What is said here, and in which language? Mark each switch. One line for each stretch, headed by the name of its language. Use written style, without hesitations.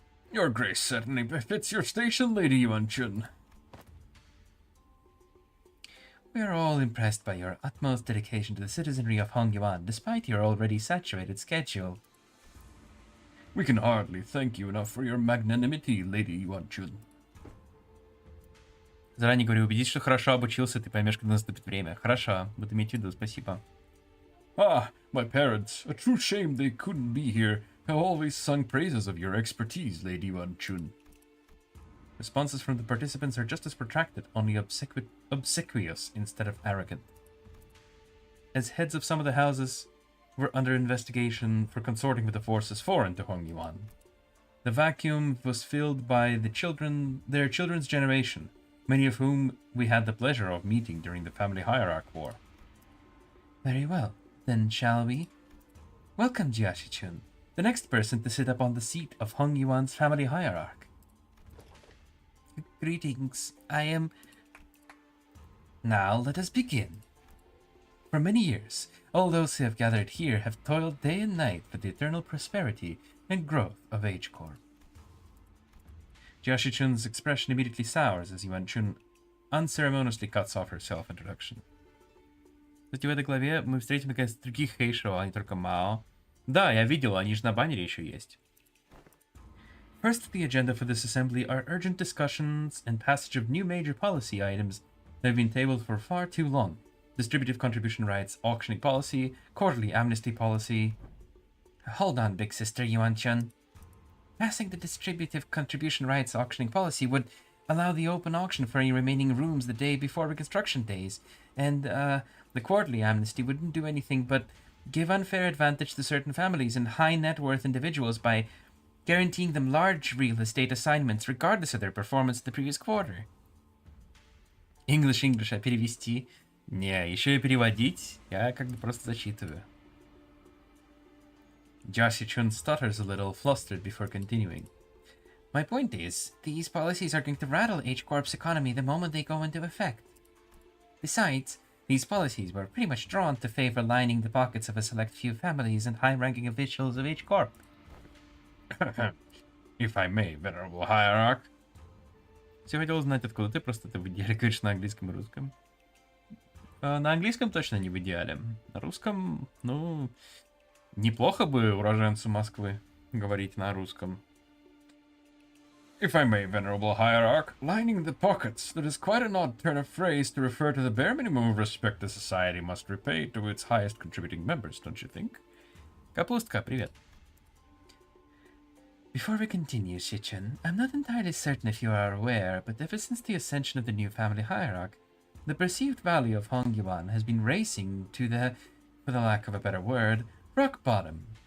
English: Your grace certainly befits your station, Lady Yuan-chun. We are all impressed by your utmost dedication to the citizenry of Hongyuan, despite your already saturated schedule. We can hardly thank you enough for your magnanimity, Lady Yuan-Chun.
Russian: Заранее говорю, убедись, что хорошо обучился, ты поймешь, когда наступит время. Хорошо, буду иметь в виду, спасибо.
English: Ah, my parents, a true shame they couldn't be here, have always sung praises of your expertise, Lady Yuan-Chun. Responses from the participants are just as protracted, only obsequious instead of arrogant. As heads of some of the houses were under investigation for consorting with the forces foreign to Hongyuan, the vacuum was filled by their children's generation, many of whom we had the pleasure of meeting during the family hierarch war. Very well, then shall we? Welcome, Jiashi-chun, the next person to sit up on the seat of Hongyuan's family hierarch. Greetings, I am... Now let us begin. For many years, all those who have gathered here have toiled day and night for the eternal prosperity and growth of H-Corp. Jiashi-chun's expression immediately sours as Yuan-chun unceremoniously cuts off her self-introduction.
Russian: Кстати, в этой главе мы встретим, наконец, других хейшеров, а не только Мао. Да, я видел, они же на баннере еще есть.
English: First on the agenda for this assembly are urgent discussions and passage of new major policy items that have been tabled for far too long. Distributive contribution rights, auctioning policy, quarterly amnesty policy. Hold on, big sister Yuan-chun. Passing the distributive contribution rights auctioning policy would allow the open auction for any remaining rooms the day before reconstruction days, and the quarterly amnesty wouldn't do anything but give unfair advantage to certain families and high net worth individuals by guaranteeing them large real estate assignments regardless of their performance the previous quarter.
Russian: English, а перевести? Не, еще и переводить? Я как бы просто зачитываю.
English: Jiashi-chun stutters a little, flustered before continuing. My point is, these policies are going to rattle H-Corp's economy the moment they go into effect. Besides, these policies were pretty much drawn to favor lining the pockets of a select few families and high-ranking officials of H-Corp. If I may, venerable hierarch.
Russian: Все хотел узнать, откуда ты, просто ты в идеале говоришь на английском и русском. На английском точно не в идеале. На русском, ну, неплохо бы уроженцу Москвы говорить на русском.
English: If I may, venerable hierarch, lining the pockets, that is quite an odd turn of phrase to refer to the bare minimum of respect the society must repay to its highest contributing members, don't you think?
Russian: Капустка, привет.
English: Before we continue, Shichun, I'm not entirely certain if you are aware, but ever since the ascension of the new family hierarch, the perceived value of Hongyuan has been racing to the, for the lack of a better word, rock bottom.